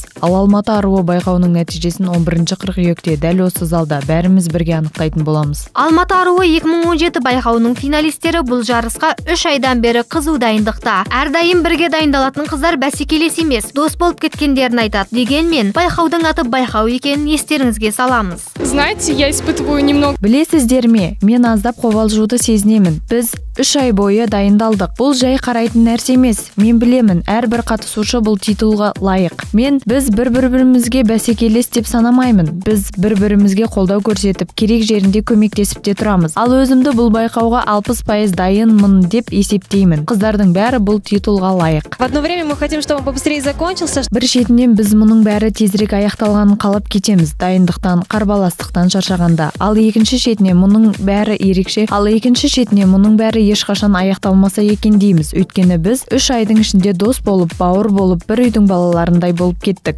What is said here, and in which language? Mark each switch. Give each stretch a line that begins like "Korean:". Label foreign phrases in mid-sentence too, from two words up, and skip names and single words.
Kazakh: Ал Алматы аруы байқауының нәтижесін 11 қыркүйекте дәл осы залда бәріміз бірге анықтайтын боламыз. Алматы аруы 2017 байқауының финалистері бұл жарысқа 3 айдан бері қызу дайындықта. Әрдайым бірге дайындалатын қыздар бәсекелес емес, дос болып кеткендерін айтады. Дегенмен байқаудың аты байқау екенін естеріңізге саламыз.
Russian: Знаете, я испытываю немного.
Kazakh: Білесіздер ме, мен аздап қобалжуды сезінемін. Біз 3 ай бойы дайындалдық. Бұл жай қарайтын нәрсе емес. Мен білемін, әрбір қатысушы бұл титулға лайық. Біз бір-бірімізге бәсекелес деп санамаймын. Біз бір-бірімізге қолдау көрсетіп, керек жерінде көмектесіп те тұрамыз. Ал өзімді бұл байқауға 60% дайынмын деп есептеймін. Қыздардың бәрі бұл титулға лайық.
Russian: В одно время мы хотим, чтобы побыстрее закончился.
Kazakh: Бір шетінен біз мұның бәрі тезірек аяқталғанын қалап кетеміз, дайындықтан, қарбаластықтан шаршағанда. Ал екінші шетіне мұның бәрі ерекше, ешқашан аяқталмаса екен дейміз. Өйткені біз 3 айдың ішінде дос болып, бауыр болып, бір үйдің балаларындай болып кеттік.